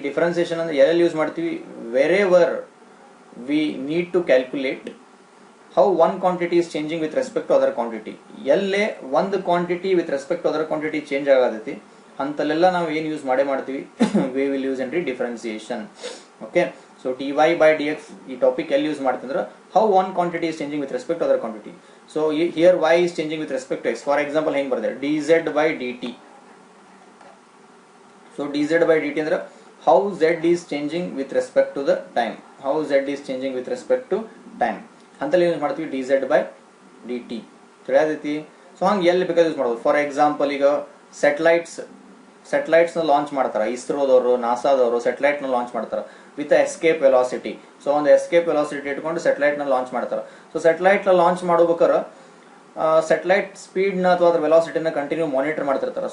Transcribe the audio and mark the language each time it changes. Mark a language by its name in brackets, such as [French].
[Kannada] Differentiation ಅಂದ್ರೆ ಎಲ್ಲೆಲ್ಲಿ use ಮಾಡ್ತೀವಿ, [English] Wherever we need to calculate how one quantity is changing with respect to other quantity. ಎಲ್ಲೇ ಒಂದು quantity with respect to other quantity change ಆಗತೈತಿ [Kannada] ಅಂತಲ್ಲೆಲ್ಲ ನಾವು ಏನು ಯೂಸ್ ಮಾಡ್ತೀವಿ, [English] We will use entry differentiation. Okay, so d y by d x [Kannada] ಈ topic ಎಲ್ಲಿ use ಮಾಡ್ತಿದ್ರೆ, [English] How one quantity is changing with respect to other quantity. So here y is changing with respect to x. For example [Kannada] ಹೆಂಗ್ ಬರ್ದೆ, [English] dz by dt. So dz by dt ಅಂದ್ರೆ how z is changing with respect to the time, how z is changing with respect to time [Kannada] ಅಂತಲ್ಲಿ use ಮಾಡ್ತೀವಿ [English] dz by dt. [Kannada] ತಿಳಿಯಾದೈತಿ? So ಹಂಗೆ ಎಲ್ಲಿ ಬೇಕಾದ್ರೆ use ಮಾಡ್ಬೋದು. For example ಈಗ satellites ನ launch ಮಾಡ್ತಾರ, ಇಸ್ರೋದವರು ನಾಸಾದವರು ಸೆಟಲೈಟ್ ನ ಲಾಂಚ್ ಮಾಡ್ತಾರ [English] With escape velocity. [Kannada] ಸೊ ಒಂದು ಎಸ್ಕೇಪ್ ವೆಲಾಸಿಟಿ ಇಟ್ಕೊಂಡು ಸೆಟಲೈಟ್ ನ ಲಾಂಚ್ ಮಾಡ್ತಾರ. ಸೊ ಸೆಟಲೈಟ್ ನ ಲಾಂಚ್ ಮಾಡ್ಬೇಕಾರೆ ಸೆಟಲೈಟ್ ಸ್ಪೀಡ್ ನ ಅಥವಾ ಅದ್ರ ವೆಲಾಸಿಟಿನ ಕಂಟಿನ್ಯೂ ಮಾನಿಟರ್ ಮಾಡ್ತಿರ್ತಾರೆ.